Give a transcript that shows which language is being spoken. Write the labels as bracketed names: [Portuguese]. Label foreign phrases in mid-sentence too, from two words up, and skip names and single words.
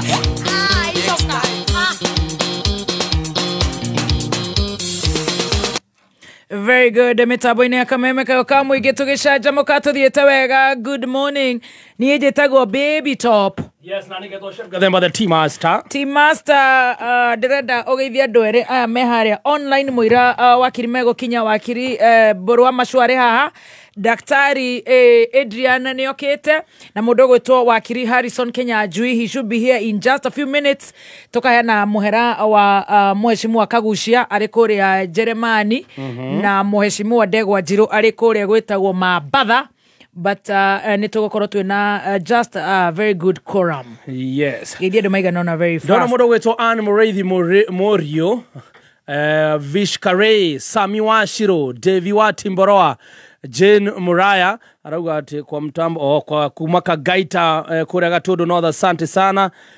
[Kikuyu] Inoka [English] Very good. [Kikuyu] Mitambo-ini ya kameme kayo kamwige tugicanjamuka tuthiete wega. [English] Good morning. [Kikuyu] Niĩ njĩtagwo Baby Top. Yes, na nĩgetwo chef gathemba [English] the team master. [Kikuyu] Team Master, ndĩrenda ũgeithia andũ erĩ aya me harĩa online mũira wakiri megũkinya wakiri mbũrũ wa macwarĩ haha. Daktari Adrian nĩokĩte na mũndũ ũgwĩtwo wakiri Harrison Kenyanjui. [English] He should be here in just a few minutes. [Kikuyu] Tũkaheana mũhera wa mheshimiwa Kagucia arĩ kũrĩa Jeremani na mheshimiwa Ndegwa Njirũ arĩ kũrĩa gwĩtagwo Mambatha. But nĩtũgũkorwo twĩna [English] just a very good quorum. Yes. [Kikuyu] Geithia andũ maigana ona [English] very fast. [Kikuyu] Ndona mũndũ ũgwĩtwo Anne Mũrĩithi Morio, Vish Karei, Sami Washiro, Devi wa Timboroa, Jane Muraya arauga ati [Swahili] kwa mtambo kwa [Kikuyu] kumaka gaita kũrĩa Gatundu North. [Swahili] Asante sana.